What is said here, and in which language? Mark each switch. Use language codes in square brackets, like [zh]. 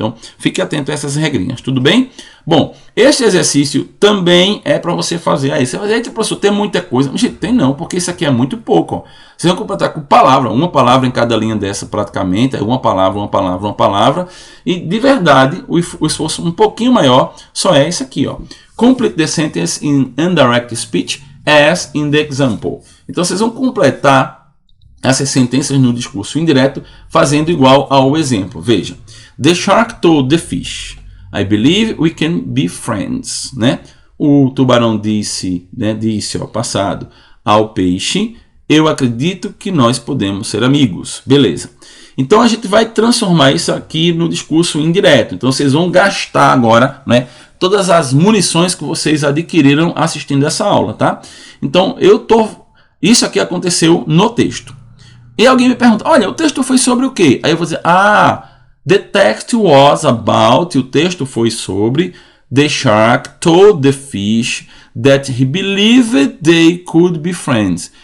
[pt] Então, fique atento a essas regrinhas, tudo bem? Bom, este exercício também é para você fazer. Aí você vai dizer, professor, tem muita coisa. Mas tem não, porque isso aqui é muito pouco. Ó. Vocês vão completar com palavra, uma palavra em cada linha dessa praticamente, uma palavra, uma palavra, uma palavra. E de verdade, o esforço um pouquinho maior só é esse aqui. Ó. [en] Complete the sentence in Undirected Speech as in the example. [pt] Então, vocês vão completar essas sentenças no discurso indireto fazendo igual ao exemplo. [en] Veja, the shark told the fish, I believe we can be friends. [pt] Né? O tubarão disse, né, disse ao passado ao peixe, eu acredito que nós podemos ser amigos. Beleza. Então a gente vai transformar isso aqui no discurso indireto. Então vocês vão gastar agora, né, todas as munições que vocês adquiriram assistindo essa aula, tá? Então isso aqui aconteceu no texto. E alguém me pergunta, olha, o texto foi sobre o quê? Aí eu vou dizer, [en] the text was about, [pt] o texto foi sobre, [en] the shark told the fish that he believed they could be friends.